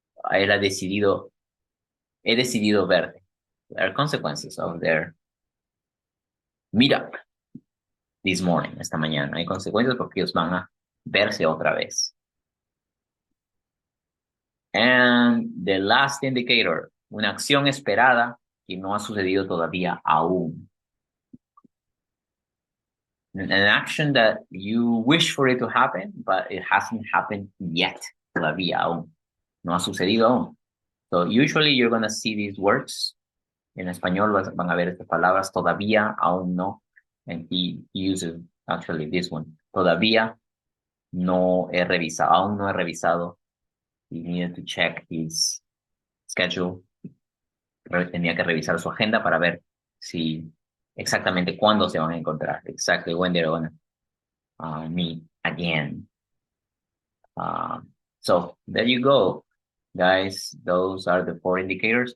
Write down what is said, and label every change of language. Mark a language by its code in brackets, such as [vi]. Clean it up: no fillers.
[es] He decidido verte. [en] There are consequences of their meetup this morning, [es] esta mañana. Hay consecuencias porque ellos van a verse otra vez. [en] And the last indicator, [es] una acción esperada que no ha sucedido todavía aún. [en] An action that you wish for it to happen, but it hasn't happened yet, [es] todavía aún. No ha sucedido aún. [en] So usually you're going to see these words. [es] En español van a ver estas palabras, todavía, aún no. [en] And he uses actually this one. [es] Todavía no he revisado, aún no he revisado. [en] He needed to check his schedule. [es] Tenía que revisar su agenda para ver si exactamente cuándo se van a encontrar. [en] Exactly when they're gonna meet again. So there you go, guys. Those are the 4 indicators.